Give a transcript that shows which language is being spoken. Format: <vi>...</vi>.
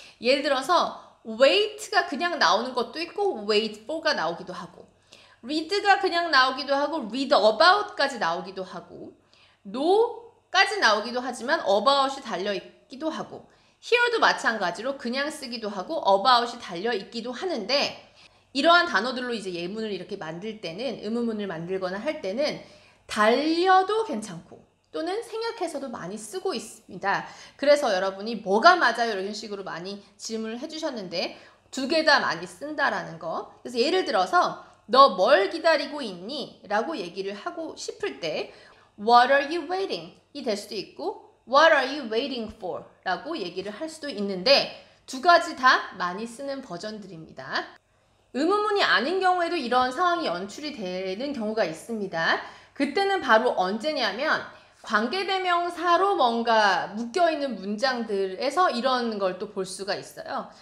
<ko>예를 들어서 wait가 그냥 나오는 것도 있고 wait for가 나오기도 하고 read가 그냥 나오기도 하고 read about까지 나오기도 하고 no까지 나오기도 하지만 about이 달려있기도 하고 here도 마찬가지로 그냥 쓰기도 하고 about이 달려있기도 하는데 이러한 단어들로 이제 예문을 이렇게 만들 때는 의문문을 만들거나 할 때는 달려도 괜찮고 또는 생략해서도 많이 쓰고 있습니다. 그래서 여러분이 뭐가 맞아요? 이런 식으로 많이 질문을 해주셨는데 2개 다 많이 쓴다라는 거. 그래서 예를 들어서 너 뭘 기다리고 있니? 라고 얘기를 하고 싶을 때</ko> <en>What are you waiting?</en> <ko>이 될 수도 있고</ko> <en>What are you waiting for?</en> <ko>라고 얘기를 할 수도 있는데 2가지 다 많이 쓰는 버전들입니다. 의문문이 아닌 경우에도 이런 상황이 연출이 되는 경우가 있습니다. 그때는 바로 언제냐면 관계대명사로 뭔가 묶여있는 문장들에서 이런 걸 또 볼 수가 있어요.</ko>